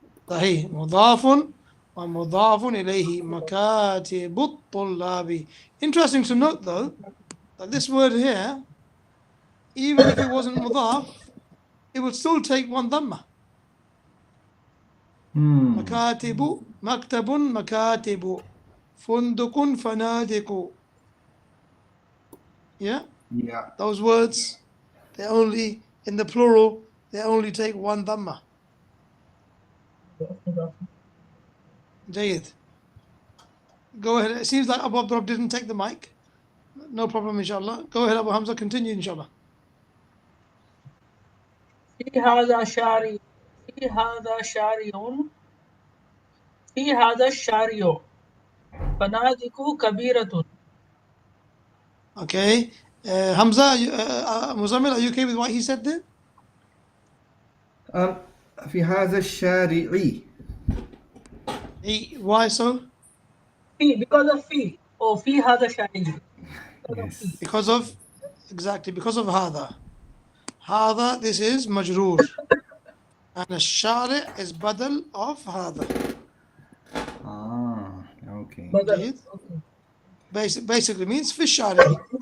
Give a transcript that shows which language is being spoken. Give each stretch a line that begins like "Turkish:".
Arabic: صحيح مضاف ومضاف إليه مكاتب الطلاب.
English: Interesting to note though that this word here, even if it wasn't mudaf, it would still take one dhamma.
Arabic: مكاتب مكتب مكاتب فندق فنادق.
English: Yeah, Yeah. those words, they're only in the plural they only take one dhamma. Jayid. Go ahead. It seems like Abu Abdurrab didn't take the mic. No problem, inshallah. Go ahead, Abu Hamza. Continue, inshallah.
Arabic: في هذا شارع في هذا شارع في هذا الشارع فنادق كبيرة.
English: Okay. Hamza, Muzammil, are you okay with what he said there?
Arabic: في هذا الشارع.
English: Why so? Because of في or
Arabic: في هذا الشارع.
English: Yes. Because of هذا. هذا, this is majroor. And الشارع is badal of هذا. Ah, okay.
Arabic: بدل.
English: Basically means
Arabic: في الشارع.